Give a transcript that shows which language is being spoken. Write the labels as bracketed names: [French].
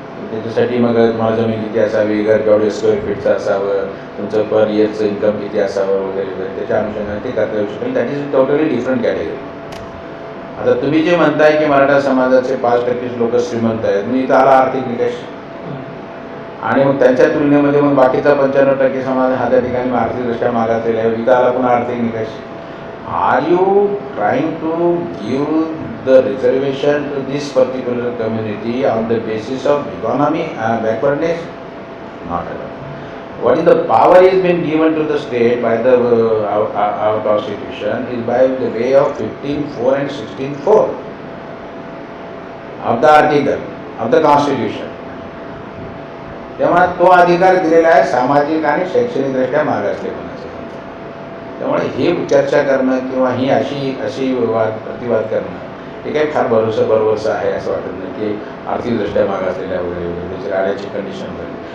[Marathi] त्याच्यासाठी मग तुम्हाला जमीन किती असावी, घर केवढे स्क्वेअर फीटचं असावं, तुमचं पर इयरचं इन्कम किती असावं वगैरे वगैरे त्याच्या अनुषंगाने ते करता येऊ शकेल. [English] That is totally different category. [Marathi] आता तुम्ही जे म्हणताय की मराठा समाजाचे 5% लोक श्रीमंत आहेत, म्हणजे इथं आला आर्थिक निकष आणि मग त्यांच्या तुलनेमध्ये मग बाकीचा 95% समाज हा त्या ठिकाणी आर्थिकदृष्ट्या मागासलेला आहे, इथं आला पुन्हा आर्थिक निकष. [English] Are you trying to give the reservation to this particular community on the basis of economy and backwardness? Not at all. What is the power is been given to the state by the our constitution is by the way of 15(4) and 16(4) of the article of the constitution. [Marathi] त्यामुळे तो अधिकार दिलेला आहे सामाजिक आणि शैक्षणिकदृष्ट्या मागासलेपणाचा. त्यामुळे हे चर्चा करणं किंवा ही अशी प्रतिवाद करणं हे काही फार बरोबरचं आहे असं वाटत नाही की आर्थिकदृष्ट्या मागासलेल्या वगैरे वगैरे त्याची राहण्याची कंडिशन वगैरे.